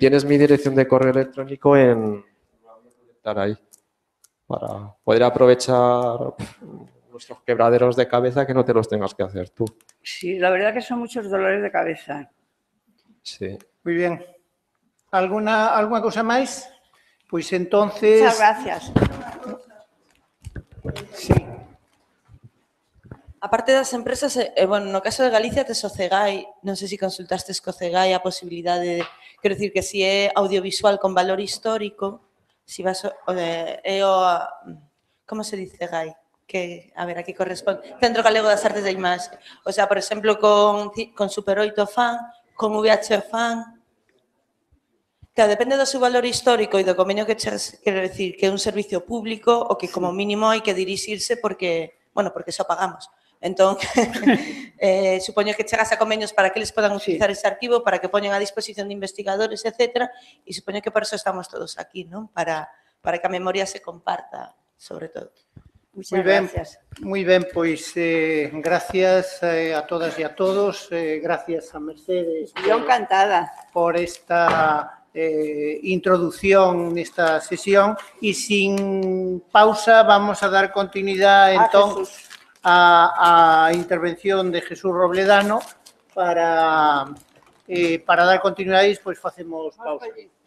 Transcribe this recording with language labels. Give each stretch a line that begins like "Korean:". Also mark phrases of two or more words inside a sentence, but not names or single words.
Spanish: Tienes mi dirección de correo electrónico estar ahí para poder aprovechar nuestros quebraderos de cabeza que no te los tengas que hacer tú. Sí, la verdad que son muchos dolores de cabeza. Sí. Muy bien. ¿Alguna cosa más? Pues entonces... Muchas gracias. Sí.
Galician: Aparte das empresas, bueno, no caso de Galicia tes o CEGAI, non sei se consultastes co CEGAI a posibilidade de, quero dicir que si é audiovisual con valor histórico, si vas
Spanish: como se dice
Galician: CEGAI? Que, a ver, aquí corresponde, Centro Galego das Artes da Imaxe.
Spanish: O sea,
Galician: por exemplo, con Super 8 Fan, con VH Fan, que depende do seu valor histórico e do convenio que chegas, quero dicir, que é un servicio público o que como mínimo hai que dirixirse porque, bueno, porque só pagamos. Entón, supoño que chegas a convenios para que eles podan utilizar ese arquivo, para que poñen a disposición de investigadores, etc. E supoño que por eso estamos todos aquí, non? Para que a memoria se comparta, sobre todo.
Spanish: Muchas gracias. Muy bien, pues gracias a todas y a todos. Gracias a Mercedes. Yo encantada. Por esta introducción en esta sesión. Y sin pausa vamos a dar continuidad entonces a intervención de Jesús Robledano para dar continuidad y después hacemos pausa.